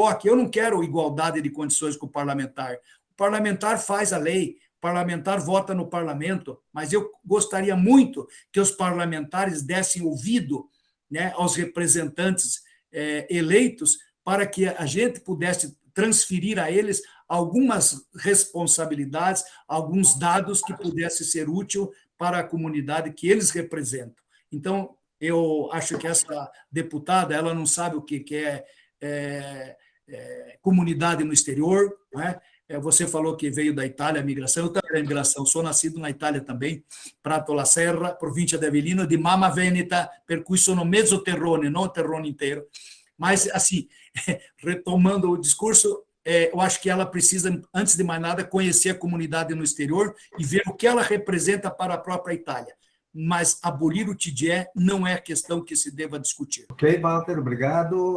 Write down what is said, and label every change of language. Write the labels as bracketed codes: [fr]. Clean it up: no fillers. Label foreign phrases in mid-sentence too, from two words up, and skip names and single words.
[pt] Eu não quero igualdade de condições com o parlamentar. O parlamentar faz a lei, o parlamentar vota no parlamento, mas eu gostaria muito que os parlamentares dessem ouvido, né, aos representantes eleitos para que a gente pudesse transferir a eles algumas responsabilidades, alguns dados que pudessem ser úteis para a comunidade que eles representam. Então, eu acho que essa deputada ela não sabe o que é comunidade no exterior, não é? Você falou que veio da Itália, a migração. Eu também da migração, sou nascido na Itália também, Prato la Serra, província de Avellino, de [it] Mama Veneta, per cui sono mezzo terrone, [pt] não o terrone inteiro. Mas, assim, retomando o discurso, eu acho que ela precisa, antes de mais nada, conhecer a comunidade no exterior e ver o que ela representa para a própria Itália. Mas abolir o TGE não é questão que se deva discutir. Ok, Walter, obrigado.